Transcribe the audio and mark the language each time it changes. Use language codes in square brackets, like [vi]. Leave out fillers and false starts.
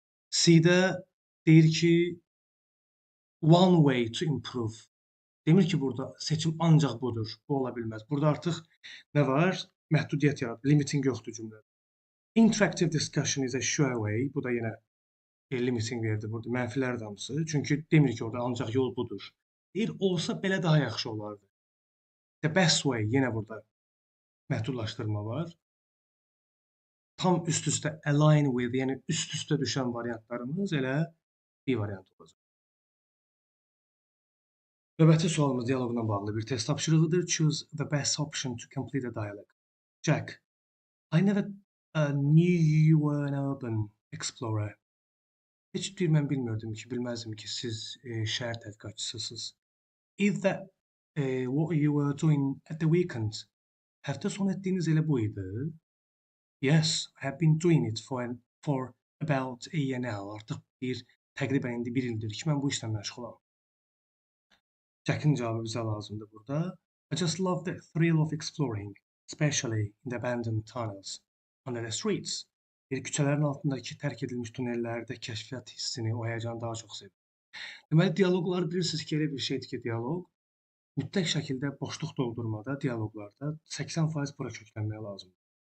[az] C-də deyir ki, [en] one way to improve. [az] Demir ki, burada seçim ancaq budur. Bu ola bilməz. Burada artıq nə var? Məhdudiyyət yaradır. Limiting yoxdur cümlədə. [en] Interactive discussion is a sure way. [az] Bu da yenə limiting verdi burada. Mənfilər damısı. Çünki demir ki, orada ancaq yol budur. Deyir, olsa belə daha yaxşı olardı. [en] The best way, [az] yenə burada məhdudlaşdırma var. Tam üst-üstə [en] align with, [az] yəni üst-üstə düşən variantlarımız elə bir variant olacaq. Növbəti sualımız dialoqla bağlı bir test tapşırığıdır. [en] Choose the best option to complete the dialogue. Jack, I never knew you were an urban explorer. [az] Heç deyir, mən bilmirdim ki, bilməzdim ki, siz şəhər tədqiqatçısısınız. [en] Is that what you were doing at the weekend? [az] Həftə sonu etdiyiniz elə bu idi. [en] Yes, I have been doing it for about a year now. [az] Artıq təqribən indi bir ildir ki, mən bu işlə məşğulam. Jack'ın cavabı bizə lazımdır burada. [en] I just love the thrill of exploring, especially in the abandoned tunnels under the streets. [az] Küçələrin altındakı tərk edilmiş tunellərdə kəşfiyyat hissini, o həyəcanı daha çox sevirəm. Deməli, dialoqlar bilirsiniz ki, elə bir şeydir ki, dialoq mütləq şəkildə boşluq doldurmada, dialoqlarda 80% bura köklənməyə lazımdır.